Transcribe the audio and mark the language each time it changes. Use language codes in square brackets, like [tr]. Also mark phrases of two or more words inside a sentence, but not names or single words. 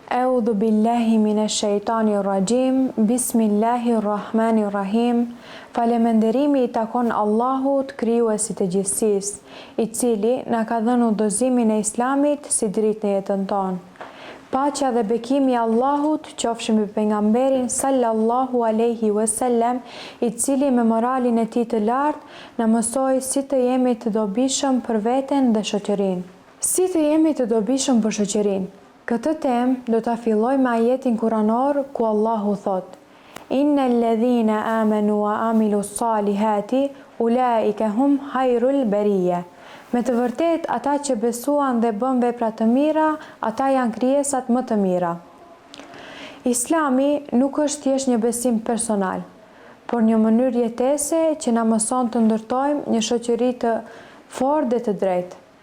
[ar] أعوذ بالله من الشيطان الرجيم. بسم الله الرحمن الرحيم. [sq] Faleminderimi i takon Allahut, krijuesit të gjithësisë, i cili na ka dhënë udhëzimin e Islamit si dritë në jetën tonë. Paqja dhe bekimi i Allahut qofshin mbi pejgamberin [ar] صلى الله عليه وسلم, [sq] i cili me moralin e tij të lartë na mësoi si të jemi të dobishëm për veten dhe shoqërinë. Si të jemi të dobishëm për shoqërinë? Këtë temë do ta filloj me ajetin kuranor ku Allahu thot: [ar] إن الذين آمنوا وعملوا الصالحات أولئك هم خير البرية. [sq] Me të vërtet, ata që besuan dhe bën vepra të mira, ata janë krijesat më të mira. Islami nuk është thjesht një besim personal, por një mënyrë jetese që na mëson të ndërtojmë një shoqëri të fortë dhe të drejtë.